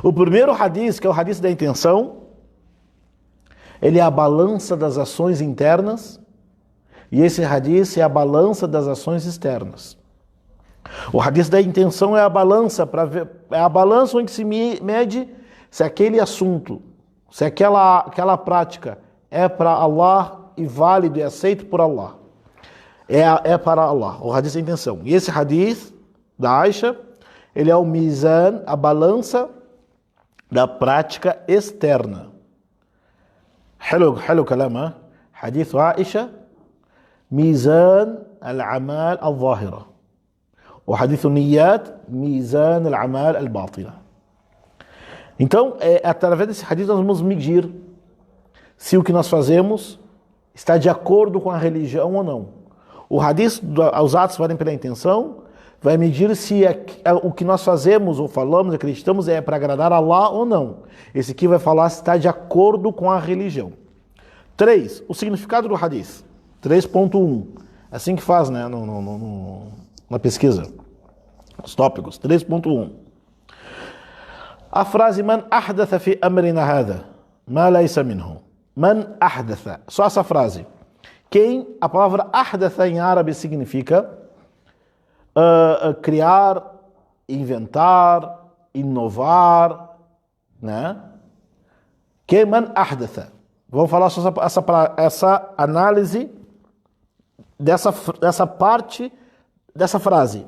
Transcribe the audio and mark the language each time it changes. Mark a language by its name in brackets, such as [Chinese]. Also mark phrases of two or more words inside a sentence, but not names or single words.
[Portuguese] O primeiro hadith, que é o hadith da intenção, ele é a balança das ações internas, e esse hadith é a balança das ações externas. O hadith da intenção é a balança para ver, é a balança onde se mede se aquele assunto, se aquela prática é para Allah e válido e aceito por Allah. É para Allah, o hadith da intenção. E esse hadith da Aisha, ele é o mizan, a balança da prática externa. [Arabic] حلو كلامها حديث عائشة ميزان الأعمال الظاهرة وحديث النيات ميزان الأعمال الباطنة. [Portuguese] Então, através desse hadith nós vamos medir se o que nós fazemos está de acordo com a religião ou não. O hadith, os atos valem pela intenção, vai medir se o que nós fazemos ou falamos, acreditamos, é para agradar a Allah ou não. Esse aqui vai falar se está de acordo com a religião. 3. O significado do hadith. 3.1. Assim que faz, né, na pesquisa. Os tópicos. 3.1. A frase [Arabic] من أحدث في أمرنا هذا ما ليس منه. من أحدث. [Portuguese] Só essa frase. A palavra ahdatha em árabe significa criar, inventar, inovar, né? Que [Arabic] من أحدث. [Portuguese] Vamos falar só essa análise dessa parte dessa frase.